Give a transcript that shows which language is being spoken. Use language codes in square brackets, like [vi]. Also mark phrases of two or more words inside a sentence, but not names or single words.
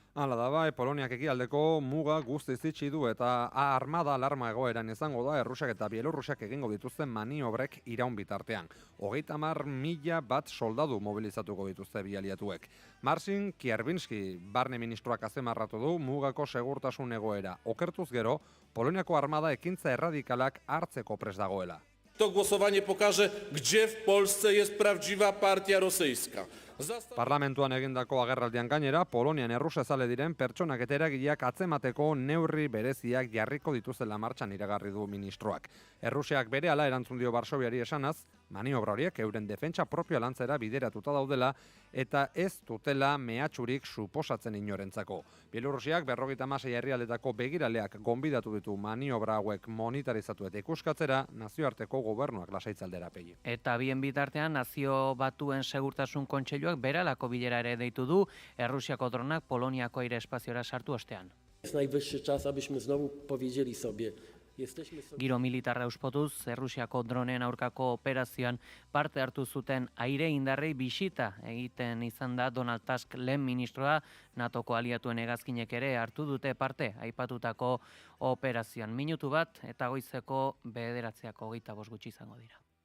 [eu] Hala da bai, Poloniak ekialdeko muga guztiz itxi du eta armada alarma egoeran izango da Errusiak eta Bielorrusiak egingo dituzten maniobrek iraun bitartean. 30.000 bat soldadu mobilizatuko dituzte bi aliatuek. Marcin Kierwinski, barne ministroak azpimarratu du mugako segurtasun egoera. Okertuz gero, Poloniako armada ekintza erradikalak hartzeko prest dagoela. [pl] To głosowanie pokaże, gdzie w Polsce jest prawdziwa partia rosyjska. [eu] Parlamentuan egindako agerraldian gainera, Polonian errusezale diren pertsonak eta eragileak atzemateko neurri bereziak jarriko dituzela martxan iragarri du ministroak. Errusiak berehala erantzun dio Varsoviari esanaz, maniobra horiek euren defentsa propioa lantzera bideratuta daudela eta ez dutela mehatxurik suposatzen inorentzako. Bielorrusiak 56 herrialdetako begiraleak gonbidatu ditu maniobra hauek monitorizatu eta ikuskatzera nazioarteko gobernuak lasaitzaldera pegi. Eta bien bitartean Nazio Batuen Segurtasun Kontseiluak beralako bilera ere deitu du Errusiako dronak Poloniako aire espaziora sartu ostean. [pl] Jest najwyższy czas, abyśmy znowu powiedzieli sobie, [eu] Giro militarra euspotuz, Errusiako dronen aurkako operazioan parte hartu zuten aire indarrei bisita egiten izan da Donald Tusk lehen ministroa, NATOko aliatuen hegazkinek ere hartu dute parte aipatutako operazioan. Minutu bat eta goizeko 9:25 gutxi izango dira.